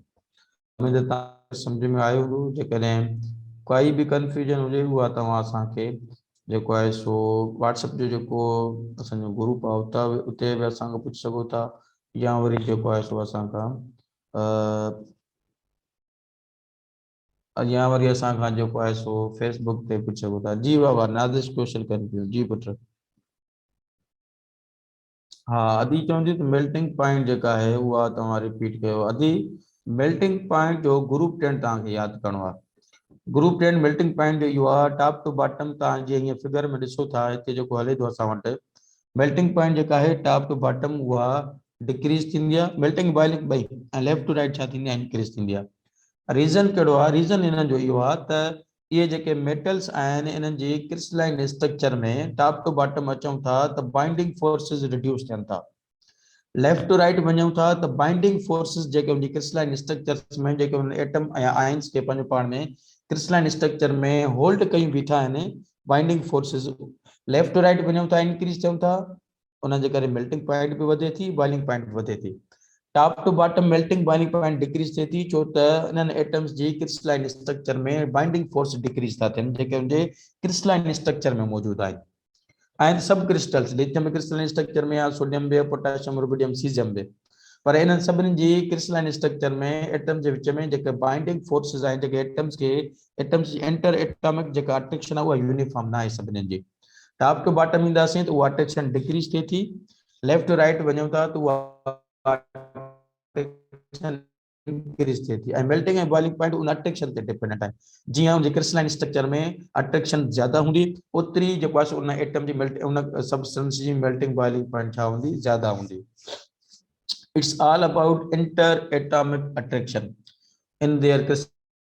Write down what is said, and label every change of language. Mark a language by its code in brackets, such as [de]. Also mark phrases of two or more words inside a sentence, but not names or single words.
[sd] उमेद तव्हां सम्झ में आयो हूंदो। जेकॾहिं काई बि कंफ्यूजन हुजे उहा तव्हां असांखे जेको आहे सो व्हाट्सएप जो जेको असांजो ग्रुप आहे उते बि असांखां पुछी सघो था, या वरी जेको आहे सो असांखां या वरी असांखां जेको आहे सो फेसबुक ते पुछी सघो था। जी बाबा नादिश क्वेश्चन कनि पियो। जी पुट। हा अदी चवंदी त [en] melting point [sd] जेका आहे उहा तव्हां रिपीट कयो। अदी [en] melting point [sd] जो [en] group trend [sd] तव्हांखे यादि करिणो आहे। [en] group trend melting point [sd] इहो आहे [en] top to bottom. [sd] तव्हां जीअं हीअं फिगर में ॾिसो था हिते जेको हले थो असां वटि [en] melting point [sd] जेका आहे [en] top to bottom [sd] उहा डिक्रीज थींदी आहे, [en] melting boiling [sd] ॿई, ऐं [en] left to right [sd] छा थींदी आहे, इंक्रीज थींदी आहे। रीज़न कहिड़ो आहे? रीज़न इन्हनि जो इहो आहे त इहे जेके मेटल्स आहिनि इन्हनि जी [en] crystalline structure [sd] में [en] top to bottom [sd] अचूं था त [en] binding forces [sd] रिड्यूस थियनि था। [en] left to right [sd] वञूं था त [en] binding forces [sd] जेके उनजी [en] crystalline structure [sd] में जेके उन एटम ऐं आयन्स खे पंहिंजो पाण में [en] crystalline structure [sd] में होल्ड कयूं बीठा आहिनि, [en] binding forces left to right [sd] वञूं था, इंक्रीज थियूं था, उन जे करे [en] melting point [sd] बि वधे थी, [en] boiling point [sd] बि वधे थी। [en] top to bottom melting boiling point [sd] डिक्रीज थिए थी छो त इन्हनि एटम्स जी [en] crystalline structure [sd] में [en] binding force decrease [sd] था थियनि जेके उनजे [en] crystalline structure [sd] में मौजूद आहिनि। ऐं सब क्रिस्टल्स [en] lithium crystalline structure [sd] में आहे, सोडियम बि, पोटेशियम, रुबिडियम, सीजियम बि, पर इन्हनि सभिनी जी [en] crystalline structure [sd] में एटम जे विच में जेके [en] binding forces [sd] आहिनि जेके एटम्स जी [en] inter atomic [sd] जेका अट्रैक्शन आहे उहा यूनिफॉर्म न आहे सभिनी जी। [en] top to bottom [sd] ईंदासीं त उहा अट्रैक्शन डिक्रीज थिए थी, [en] left to right [sd] वञूं था त उहा इंक्रीज थिए थी, ऐं मेल्टिंग ऐं [en] boiling point [sd] उन अट्रैक्शन ते डिपेंडेंट आहे। जीअं उनजे [en] crystalline structure [sd] में अट्रैक्शन ज्यादा हूंदी ओतिरी जेको आहे उन एटम जी उन सबस्टेंस जी [en] melting boiling point [sd] छा हूंदी, ज्यादा हूंदी। [en] it's all about inter atomic attraction in there